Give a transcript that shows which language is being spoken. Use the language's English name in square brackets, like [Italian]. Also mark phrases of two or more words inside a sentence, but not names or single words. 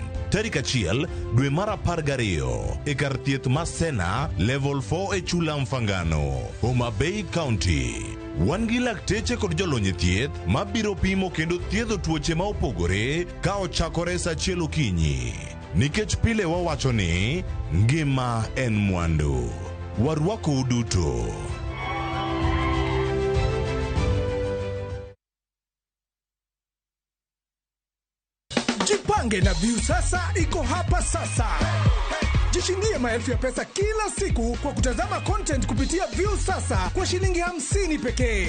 [Luo (Kenya and Tanzania)] Tarik 1 dwe mar 12 e kar thieth ma Sena Level 4 e Chula Mfangano, Homa Bay County. Wan gi lakteche kod jolony thieth ma biro pimo kendo thiedho tuoche ma opogore ka ochakore sa 1 okinyi. Nikech pile wawacho ni ngima en mwandu. Warwako uduto. [Swahili] Jipange na View sasa iko hapa sasa. Jishindie maelfu ya pesa kila siku kwa kutazama content kupitia View sasa kwa shilingi 50 pekee.